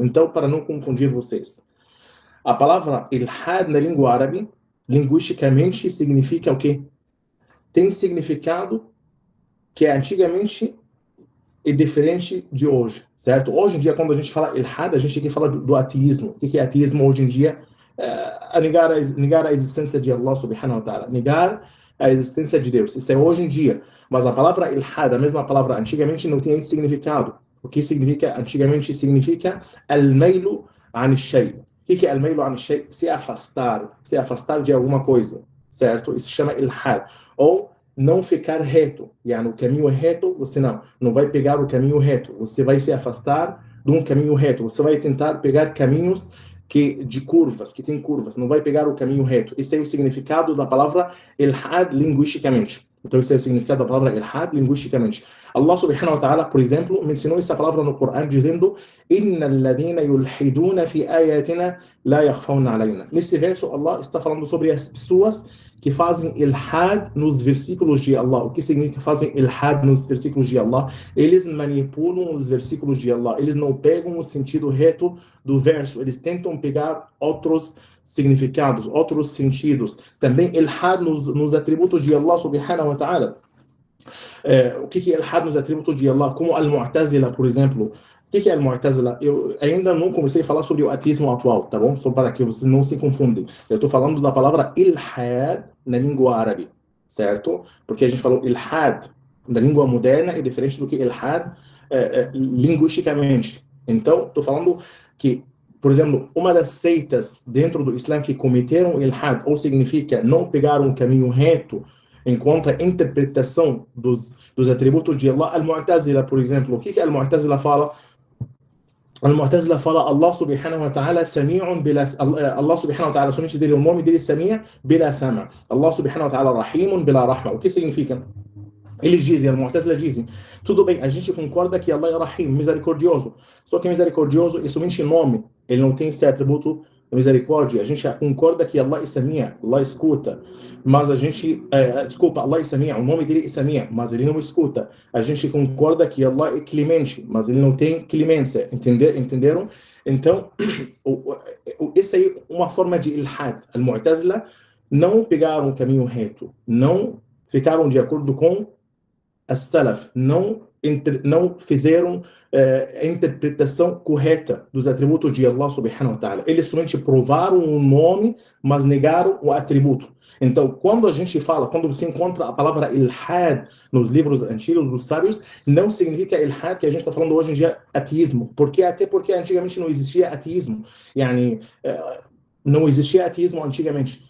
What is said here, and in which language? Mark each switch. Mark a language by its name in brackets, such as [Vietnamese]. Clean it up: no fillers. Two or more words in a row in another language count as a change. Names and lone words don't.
[Portuguese] Então, para não confundir vocês, a palavra ilhad na língua árabe, linguisticamente, significa o quê? Tem significado que antigamente é diferente de hoje, certo? Hoje em dia, quando a gente fala ilhad, a gente tem que falar do ateísmo. O que é ateísmo hoje em dia? Negar a existência de [Arabic] الله سبحانه وتعالى, [Portuguese] negar a existência de Deus. Isso é hoje em dia. Mas a palavra ilhad, a mesma palavra, antigamente não tinha esse significado. O que significa antigamente? [Arabic] Significa الميل عن شيء. [Portuguese] O que é [Arabic] الميل عن شيء? [Portuguese] Se afastar de alguma coisa, certo? Isso se chama ilhad. Ou não ficar reto. O caminho é reto, você não vai pegar o caminho reto. Você vai se afastar de um caminho reto. Você vai tentar pegar caminhos de curvas, que tem curvas. Não vai pegar o caminho reto. Esse é o significado da palavra ilhad linguisticamente. Então, esse é o significado da palavra ilhad linguisticamente. [Arabic] الله سبحانه وتعالى, [Portuguese] por exemplo, mencionou essa palavra no Coran dizendo [Arabic] إِنَّ الَّذِينَ يُلْحِدُونَ فِي آيَاتِنَا لَا يَخْفَوْنَ عَلَيْنَا. [Portuguese] Nesse verso, Allah está falando sobre as pessoas que fazem ilhad nos versículos de Allah. O que significa fazem ilhad nos versículos de Allah? Eles manipulam os versículos de Allah. Eles não pegam o sentido reto do verso. Eles tentam pegar outros significados, outros sentidos. Também ilhad nos atributos de [Arabic] الله سبحانه وتعالى. [Portuguese] O que é ilhad nos atributos de Allah? Como al-Mu'tazila, por exemplo. O que é al-Mu'tazila? Eu ainda não comecei a falar sobre o ateísmo atual, tá bom? Só para que vocês não se confundem. Eu estou falando da palavra ilhad na língua árabe, certo? Porque a gente falou ilhad na língua moderna é diferente do que ilhad linguisticamente. Então, estou falando que, por exemplo, uma das seitas dentro do Islã que cometeram ilhad, ou significa não pegar um caminho reto, enquanto a interpretação dos atributos de Allah, al-Mu'tazila, por exemplo. O que al-Mu'tazila fala? [Arabic] Al-Mu'tazila fala الله سبحانه وتعالى سميع بلا... الله سبحانه وتعالى, [Portuguese] somente dele, o nome dele é [Arabic] سميع بلا سمع'. الله سبحانه وتعالى رحيم بلا رحمة. [Portuguese] O que significa? Eles dizem, al-Mu'tazila dizem, tudo bem, a gente concorda que Allah é Rahim, misericordioso. Só que misericordioso é somente nome. Ele não tem esse atributo da misericórdia. A gente concorda que Allah é Sami', Allah escuta. Mas a gente, desculpa, Allah é Sami', o nome dele é Sami', mas ele não escuta. A gente concorda que Allah é clemente, mas ele não tem clemência. Entenderam? Então, essa aí é uma forma de ilhad. Al-Mu'tazila não pegaram um caminho reto, não ficaram de acordo com as-Salaf, não fizeram a interpretação correta dos atributos de [Arabic] الله سبحانه وتعالى. [Portuguese] Eles somente provaram o nome, mas negaram o atributo. Então, quando a gente fala, quando você encontra a palavra ilhad nos livros antigos dos sábios, não significa ilhad que a gente está falando hoje em dia ateísmo. Até porque antigamente não existia ateísmo. Não existia ateísmo antigamente.